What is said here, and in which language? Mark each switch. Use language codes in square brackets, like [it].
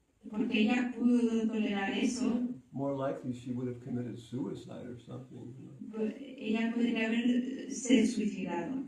[es] Porque ella pudo tolerar eso. [en] More likely, she would have committed suicide or something. You know, [es] Ella podría haberse suicidado.